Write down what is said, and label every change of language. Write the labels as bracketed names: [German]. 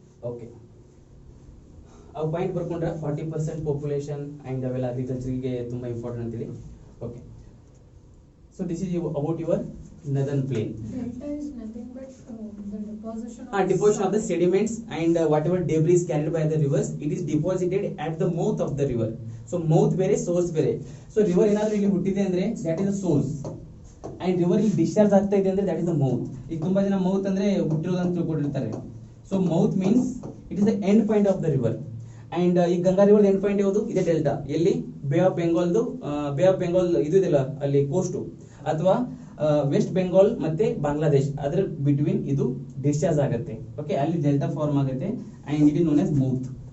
[Kannada] Okay, ಅವು point ಬರ್ಕೊಂಡ್ರೆ 40% population and ಅವೆಲ್ಲ ಅಗ್ರಿಕಲ್ಚರ್ಗೆ ತುಂಬಾ ಇಂಪಾರ್ಟೆಂಟ್ ಅಂತೇಳಿ. [English] Okay, so this is about your northern plain. Delta is nothing but the deposition of the sediments and whatever debris carried by the rivers, it is deposited at the mouth of the river. So mouth ಬೇರೆ, source ಬೇರೆ. So river [Kannada] ಏನಾದ್ರೂ ಇಲ್ಲಿ ಹುಟ್ಟಿದೆ ಅಂದ್ರೆ [English] that is the source, and river ಇಲ್ಲಿ discharge ಆಗ್ತಾ ಇದೆ ಅಂದ್ರೆ that is the mouth. [Kannada] ಈಗ ತುಂಬಾ ಜನ ಮೌತ್ ಅಂದ್ರೆ ಹುಟ್ಟಿರೋದು ಅಂತ ತಿಳ್ಕೊಂಡಿರ್ತಾರೆ. [English] So mouth means it is the end point of the river. [Kannada] And ಈ ಗಂಗಾ ರಿವರ್ ಎಂಡ್ ಪಾಯಿಂಟ್ ಯಾವುದು? ಇದೆ ಡೆಲ್ಟಾ. ಎಲ್ಲಿ? Bay of ಬೆಂಗಾಲ್ದು, bay of Bengal ಇದು ಇದೆಲ್ಲ ಅಲ್ಲಿ ಕೋಸ್ಟು, ಅಥವಾ ವೆಸ್ಟ್ ಬೆಂಗಾಲ್ ಮತ್ತೆ ಬಾಂಗ್ಲಾದೇಶ್ ಅದರ ಬಿಟ್ವೀನ್ ಇದು ಡಿಸ್ಚಾರ್ಜ್ ಆಗುತ್ತೆ. ಓಕೆ, ಅಲ್ಲಿ ಡೆಲ್ಟಾ ಫಾರ್ಮ್ ಆಗುತ್ತೆ [English] And it is known as mouth.